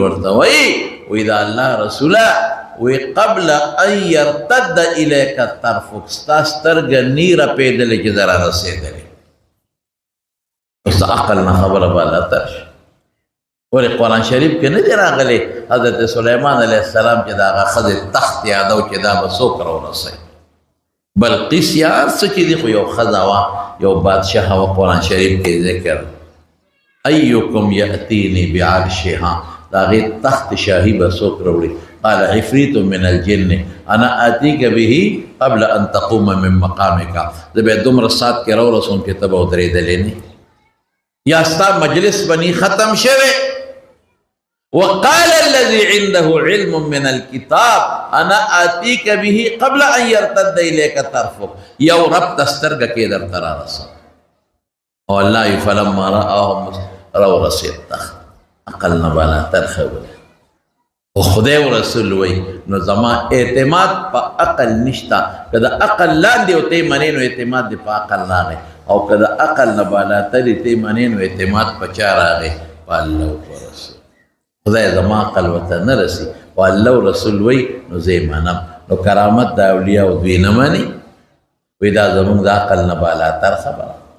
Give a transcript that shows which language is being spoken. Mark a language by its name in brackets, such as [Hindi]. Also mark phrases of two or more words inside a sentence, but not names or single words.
[Pashto] ورته وایي دا الله رسوله وی [Arabic] قبل ان یرتد الیک طرفک [Pashto] ستا سترګه نی رپېدلې چې در رسېدلې اوس د عقل نه خبره بالاتر شي ولې قرآن شریف کې نه دی راغلی حضرت سلیمان علیه السلام چې د هغه ښځې تخت یادو چې دا به څوک راورسوي بلقیس یا هر څه چې دي خو یو ښځه وه یو بادشاه وه قرآن شریف کې ذکر [Arabic] ایکم یأتینی بعرشها [Pashto] د هغې تخت شاهي به څوک راوړي [Arabic] قال عفریت من الجن انا آتیک به قبل ان تقوم من مقامک [Pashto] زه بیا دومره ساعت کې راورسوم چې ته به ودرېدلې نه یا ستا مجلس بنی ختم شوی [Arabic] وقال الذي عنده علم من الكتاب انا آتیک به قبل ان يرتد الیک طرفک [Pashto] یو رب ته سترګه کې درته رارسوم او الله [Arabic] فلما رآه [Pashto] راورسېد تخت عقل نه بالاتر خبره او خدای و رسول وی نو زما اعتماد په عقل نشتا که د عقل لاندې او ته منې نو اعتماد دې په عقل راغی او که د عقل نه بالاتر ته منې نو اعتماد په چا راغی په الله او رسول خدای زما عقل ورته نه رسي او الله او رسول وی نو زه یې منم نو کرامت د اولیاء دوی نه مني وی دا زمونږ د عقل نه بالاتر خبره